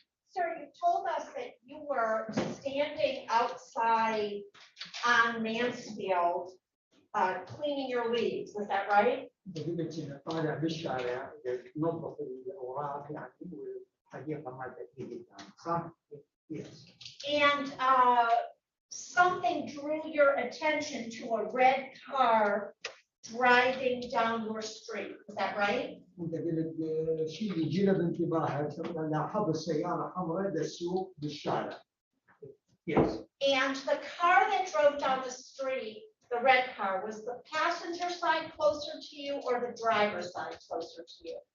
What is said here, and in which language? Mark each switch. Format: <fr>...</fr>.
<en>Sir, you told us that you were standing outside on Mansfield, cleaning your leaves, is that right?</en> <ar>قلت إنه طالع بالشارع نظف الأوراق يعني والحديقة مالتك هي قدام صح؟</ar> <en>Yes. And something drew your attention to a red car driving down your street, is that right?</en> <ar>أنت قلت شيء اللي جلب انتباهك لاحظت السيارة حمراء تسوق بالشارع.</ar> <en>Yes. And the car that drove down the street, the red car, was the passenger side closer to you or the driver's side closer to you?</en>